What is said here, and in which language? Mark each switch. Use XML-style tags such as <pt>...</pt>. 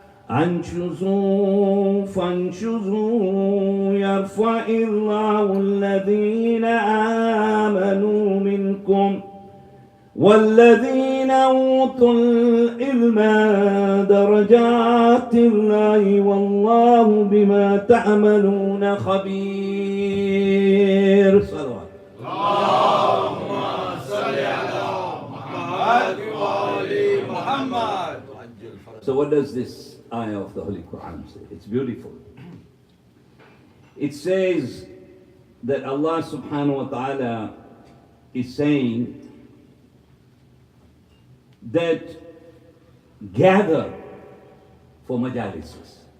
<ar>أنشزوا فانشزوا يرفع الله الذين آمنوا منكم والذين أوتوا العلم درجات الله والله بما تعملون خبير. صلوات. اللهم صل على محمد وآل محمد.</ar> <en>So what does this ayah of the Holy Quran say? It's beautiful. It says that Allah subhanahu wa ta'ala is saying that gather for majalises.</en>